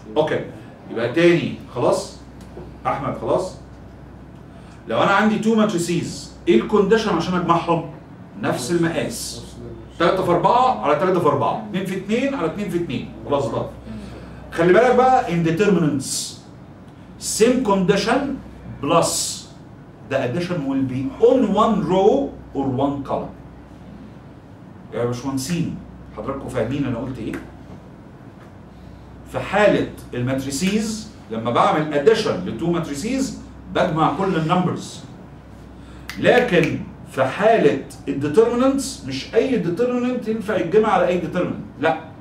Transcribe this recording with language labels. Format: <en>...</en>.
<ar>اوكي يبقى تاني خلاص؟ احمد خلاص؟ لو انا عندي تو ماتريسيز ايه الكونديشن عشان اجمعهم؟ نفس المقاس 3 في 4 على 3 في 4 2 في 2 على 2 في 2 خلاص ضاف.</ar> <en>خلي بالك بقى indeterminants same condition plus the addition will be on one row or one column.</en> <ar>يا باشمهندسين حضراتكم فاهمين انا قلت ايه؟ في حالة الماتريسيز لما بعمل addition لتو ماتريسيز بجمع كل النمبرز. لكن في حالة الديترمينانتس مش أي ديترمينانت ينفع يتجمع على أي ديترمينانت، لا.</ar>